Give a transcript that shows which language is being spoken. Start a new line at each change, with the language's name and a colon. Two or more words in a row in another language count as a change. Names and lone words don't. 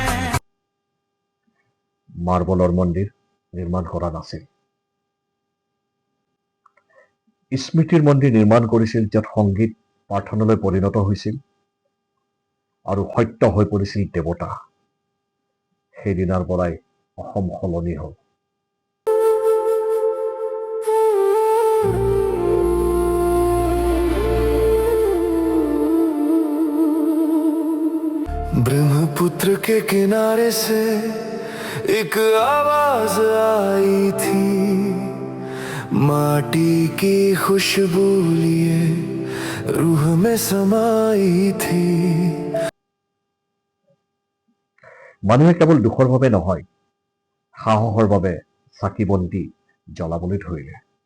Assamese: মাৰ্বলৰ মন্দিৰ নিৰ্মাণ কৰা নাছিল, স্মৃতিৰ মন্দিৰ নিৰ্মাণ কৰিছিল, য'ত সংগীত প্ৰাৰ্থনালৈ পৰিণত হৈছিল আৰু সত্য হৈ পৰিছিল দেৱতা। সেইদিনাৰ পৰাই অসম সলনি হ'ল।
Hindi: ब्रह्मपुत्र के किनारे से एक आवाज आई थी, माटी की खुशबू लिए रूह में समाई थी।
Assamese: মানুহে কেৱল দুখৰ বাবে নহয়, সাহসৰ বাবে চাকি বন্তি জ্বলাবলৈ ধৰিলে।